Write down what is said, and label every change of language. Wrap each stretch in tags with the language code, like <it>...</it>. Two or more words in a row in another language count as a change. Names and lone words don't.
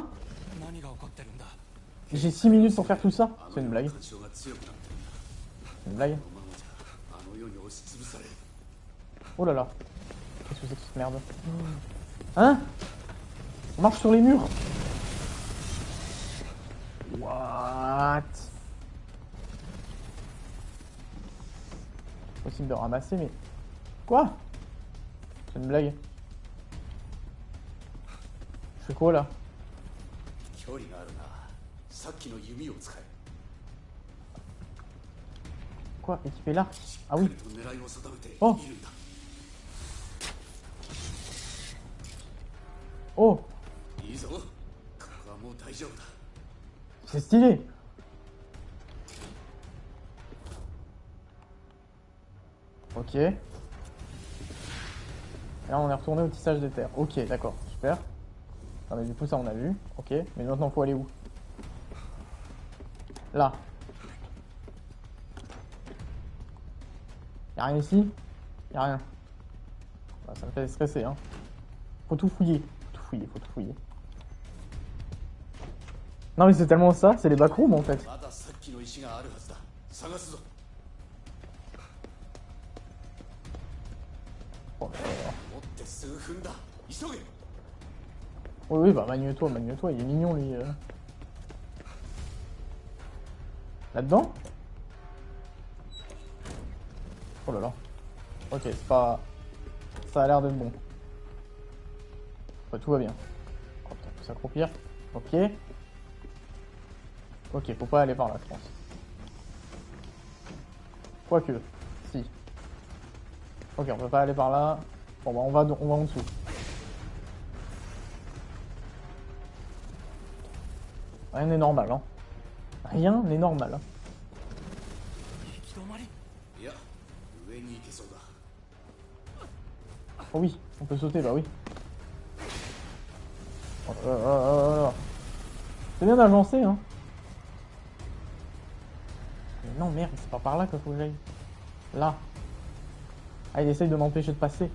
<ja>何が起こってるんだ。</ja> <fr>J'ai 6 minutes pour faire tout ça? C'est une blague.</fr> <ja>感情が強くなってるんだ。</ja> <fr>C'est une blague.</fr> <ja>このままじゃあの世に押しつぶされる。</ja> <fr>Oh là là. Qu'est-ce que c'est que cette merde? Hein? On marche sur les murs? What? Possible de ramasser mais... Quoi? C'est une blague. Je fais quoi là?</fr> <ja>距離があるな。さっきの弓を使え。</ja> <fr>Quoi? Équiper l'arc? Ah oui.</fr> <ja>狙いを定めているん</ja> <fr>Oh.</fr> <ja>だ。</ja> <fr>Oh!</fr> <ja>いいぞ。 丈夫だ。</ja> <fr>C'est stylé. Ok. Et là on est retourné au tissage des terres. Ok, d'accord, super. Non mais du coup ça on a vu. Ok, mais maintenant faut aller où? Là. Y'a rien ici? Y'a rien. Bah, ça me fait stresser hein. Faut tout fouiller. Faut tout fouiller, faut tout fouiller. Non mais c'est tellement ça, c'est les backrooms en fait.</fr> <ja>まださっきの石があるはずだ。探すぞ。</ja> <fr>Oh,</fr> <ja>持って数分だ。急げ。</ja> <fr>oui, oui, bah Magneto, il est mignon lui. Là-dedans? Oh là là. Ok, c'est pas... Ça a l'air d'être bon. Ouais, tout va bien. Oh, putain, faut s'accroupir. Ok. Ok, faut pas aller par là, je pense. Quoique, si. Ok, on peut pas aller par là. Bon bah on va en dessous. Rien n'est normal, hein. Rien n'est normal. Hein.</fr> <ja>行き止まり。いや、上に行けそうだ。</ja> <fr>Oh oui, on peut sauter, bah oui. Oh. C'est bien agencé, hein. Mais non, merde, c'est pas par là qu'il faut que j'aille. Là. Ah, il essaye de m'empêcher de passer.</fr>